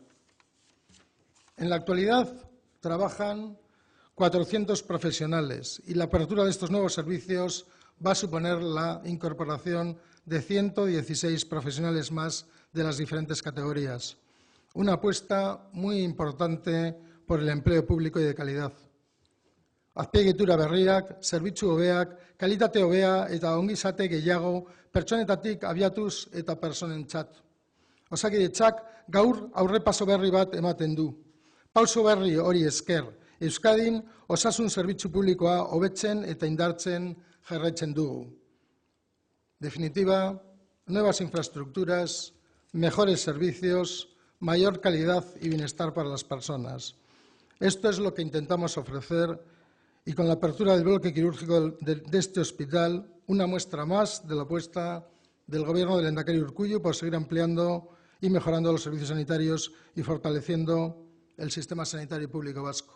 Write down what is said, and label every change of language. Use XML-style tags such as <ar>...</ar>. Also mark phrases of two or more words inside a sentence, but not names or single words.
<es>En la actualidad trabajan 400 profesionales y la apertura de estos nuevos servicios va a suponer la incorporación de 116 profesionales más de las diferentes categorías. Una apuesta muy importante por el empleo público y de calidad.</es> <eu>azpiegitura berriak, zerbitzu hobeak, kalitate hobea eta ongizate gehiago pertsonetatik abiatuz eta personentzat. Osakidetzak gaur aurrepaso berri bat ematen du. Pauso berri hori esker, Euskadin osasun zerbitzu publikoa hobetzen eta indartzen jarraitzen dugu.</eu> <es>Definitiva, nuevas infraestructuras, mejores servicios, mayor calidad y bienestar para las personas. Esto es lo que intentamos ofrecer y con la apertura del bloque quirúrgico de este hospital, una muestra más de la apuesta del Gobierno del Lehendakari Urkullu por seguir ampliando y mejorando los servicios sanitarios y fortaleciendo el sistema sanitario público vasco.</es>